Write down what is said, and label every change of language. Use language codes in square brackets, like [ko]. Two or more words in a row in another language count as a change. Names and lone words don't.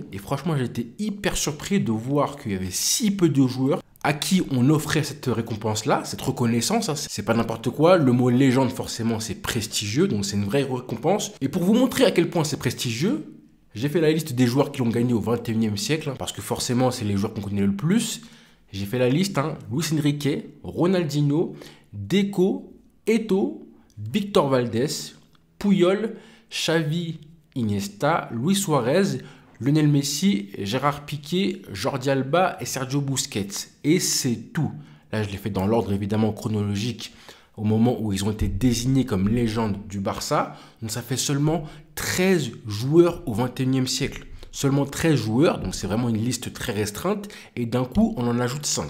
[fr] Et franchement, j'étais hyper surpris de voir qu'il y avait si peu de joueurs à qui on offrait cette récompense-là, cette reconnaissance. C'est pas n'importe quoi. Le mot légende, forcément, c'est prestigieux, donc c'est une vraie récompense. Et pour vous montrer à quel point c'est prestigieux, j'ai fait la liste des joueurs qui l'ont gagné au 21e siècle, parce que forcément, c'est les joueurs qu'on connaît le plus. J'ai fait la liste, Luis Enrique, Ronaldinho, Deco, Eto'o, Victor Valdés, Puyol, Xavi, Iniesta, Luis Suarez, Lionel Messi, Gérard Piqué, Jordi Alba et Sergio Busquets. Et c'est tout. Là, je l'ai fait dans l'ordre évidemment chronologique au moment où ils ont été désignés comme légendes du Barça. Donc ça fait seulement 13 joueurs au 21e siècle. Seulement 13 joueurs, donc c'est vraiment une liste très restreinte, et d'un coup, on en ajoute 5.